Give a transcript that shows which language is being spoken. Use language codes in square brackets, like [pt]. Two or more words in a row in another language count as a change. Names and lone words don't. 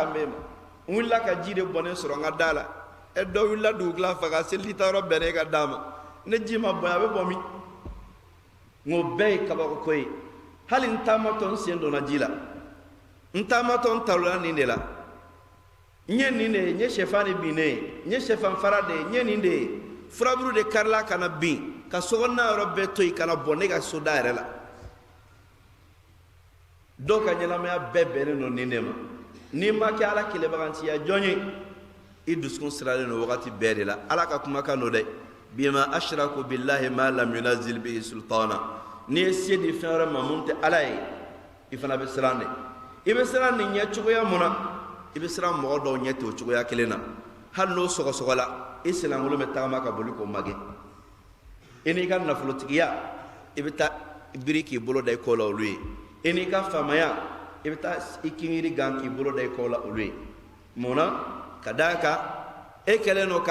[bm] kan bɛ ma n wulila ka ji de bɔnnen sɔrɔ n ka da la dɔ wulila dugukila fɛ ka seliji ta yɔrɔ bɛnnen ka d'a ma ne ji ma bonya a bɛ bɔ min n k'o bɛɛ ye kabako ko ye hali n taamatɔ n sen donna ji la n taamatɔ n tarola nin de la n ye nin de ye n ye sɛfan de bin ne ye n ye sɛfan fara de ye n ye nin de ye furaburu de karila ka na bin ka sokɔnɔna yɔrɔ bɛɛ to yen ka na bɔn ne ka so da yɛrɛ la dɔw ka ɲɛnamaya bɛɛ bɛnnen don nin de ma n'i ma kɛ ala kɛlɛbagantiya jɔn ye i dusukun siralen don wagati bɛɛ de la ala ka kumakan don dɛ [ar] بما أشركوا بالله ما لم ينزل به سلطانا [bm] n'i ye se di fɛn wɛrɛ ma mun tɛ ala ye i fana bɛ siran de i bɛ siran nin ɲɛ cogoya mun na i bɛ siran mɔgɔ dɔw ɲɛ ten o cogoya kelen na hali n'o sɔgɔsɔgɔla i senlankolon bɛ tagama ka boli k'o magɛ i n'i ka nafolotigiya i bɛ taa biri k'i bolo da i kɔ la olu ye i n'i ka faamaya i bɛ taa i kinjiri gan k'i bolo da i kɔ la olu ye mun na ka d'a kan e kɛlen don